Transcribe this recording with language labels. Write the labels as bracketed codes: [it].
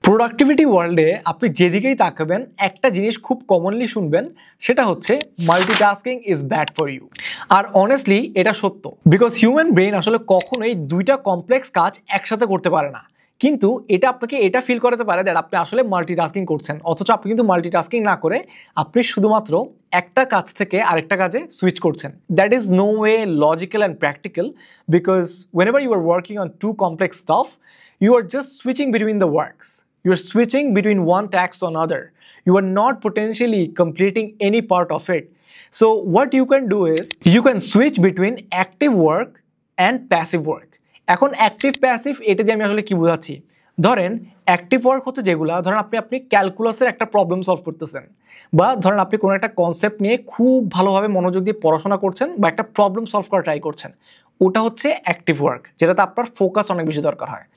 [bn] Productivity ওয়ার্ল্ডে আপনি যেদিকেই তাকাবেন একটা জিনিস খুব কমনলি শুনবেন, সেটা হচ্ছে [en] Multitasking is bad for you. [bn] আর honestly এটা সত্য, বিকজ হিউম্যান ব্রেন আসলে কখনোই দুইটা কমপ্লেক্স কাজ একসাথে করতে পারে না। কিন্তু এটা আপনাকে এটা ফিল করাতে পারে দ্যাট আপনি আসলে মাল্টিটাস্কিং করছেন, অথচ আপনি কিন্তু মাল্টিটাস্কিং না করে আপনি শুধুমাত্র একটা কাজ থেকে আরেকটা কাজে সুইচ করছেন। [en] That is no way logical and practical, because whenever you are working on two complex stuff, you are just switching between the works. You are switching between one task to another. You are not potentially completing any part of it. So what you can do is you can switch between active work and passive work. [bn] এখন active passive এটা দিয়ে আমি আসলে কি বোঝাচ্ছি, ধরেন active work হচ্ছে যেগুলো, ধরেন আপনি ক্যালকুলাসের একটা প্রবলেম সলভ করতেছেন, বা ধরেন আপনি কোনো একটা কনসেপ্ট নিয়ে খুব ভালোভাবে মনোযোগ দিয়ে পড়াশোনা করছেন বা একটা প্রবলেম সলভ করা ট্রাই করছেন, ওটা হচ্ছে অ্যাক্টিভ ওয়ার্ক, যেটাতে আপনার ফোকাস অনেক বেশি দরকার হয়।